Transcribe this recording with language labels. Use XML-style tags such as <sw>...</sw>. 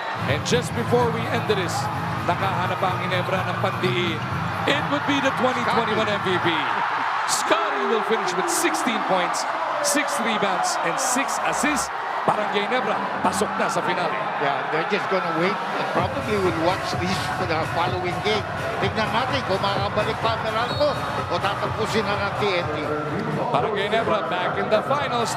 <en>And just before we end this,</en> <tl>nakahanap ang Ginebra ng pandiin.</tl> <en>It would be the 2021 MVP. Scotty will finish with 16 points, 6 rebounds, and 6 assists.</en> <tl>Barangay Ginebra, pasok na sa finale.</tl> <en>Yeah, they're just gonna wait and probably will watch this for the following game.</en> <tl>Tignan natin kung makakabalik pa ang Meralco o tatapusin na ng TNT.</tl> <en>Barangay Ginebra back in the finals.</en>